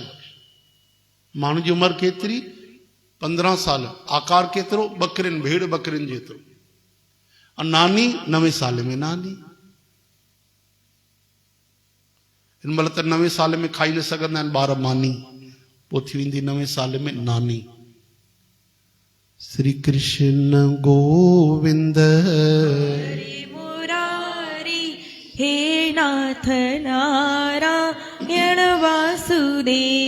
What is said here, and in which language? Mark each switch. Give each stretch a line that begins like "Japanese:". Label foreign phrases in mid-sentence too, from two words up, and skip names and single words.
Sindhi: माण्हू जी उमिरि केतिरी 15 साल, आकार केतिरो ॿकरियुनि, भेड़ ॿकरियुनि जेतिरो। नानी 9 साल में नानी। हिन महिल त 9 साल में खाई न सघंदा आहिनि ॿार मानी, पोइ थी वेंदी 9 साल में नानी। श्री कृष्ण गोविंद मुरारी हे नाथ नारायण वासुदेव